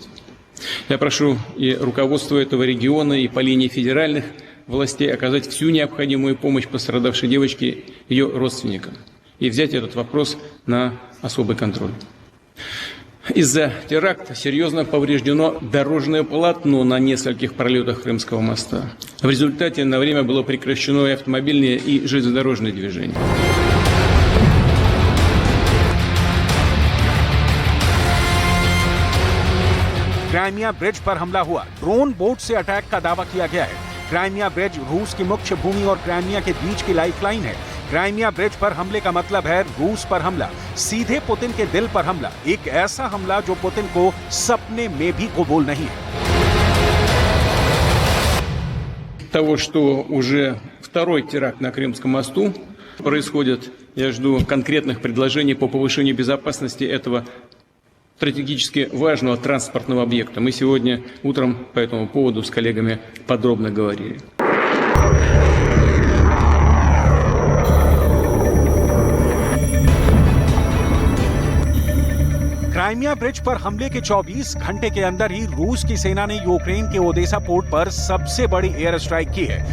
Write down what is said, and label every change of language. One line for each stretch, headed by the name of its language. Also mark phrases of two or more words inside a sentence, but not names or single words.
Russian: Я прошу и руководство этого региона, и по линии федеральных властей оказать всю необходимую помощь пострадавшей девочке и ее родственникам и взять этот вопрос на особый контроль. Из-за теракта серьезно повреждено дорожное полотно на нескольких пролетах Крымского моста. В результате на время было прекращено и автомобильное, и железнодорожное движение.
Hindi: क्राइमिया ब्रिज पर हमला हुआ।
English: drone boat
Hindi: से अटैक का दावा किया गया है। क्राइमिया ब्रिज रूस की मुख्य भूमि और क्राइमिया के बीच की लाइफलाइन है। क्राइमिया ब्रिज पर हमले का मतलब है रूस पर हमला, सीधे पुतिन के दिल पर हमला। एक ऐसा हमला जो पुतिन को सपने में भी कबूल नहीं है।
Russian: Того, что уже второй теракт на Крымском мосту происходит, я жду конкретных предложений по повышению безопасности этого стратегически важного транспортного объекта. Мы сегодня утром по этому поводу с коллегами подробно говорили.
Hindi: क्राइमिया ब्रिज पर हमले के 24 घंटे के अंदर ही रूस की सेना ने यूक्रेन के ओदेसा पोर्ट पर सबसे बड़ी
English: air strike
Hindi: की है।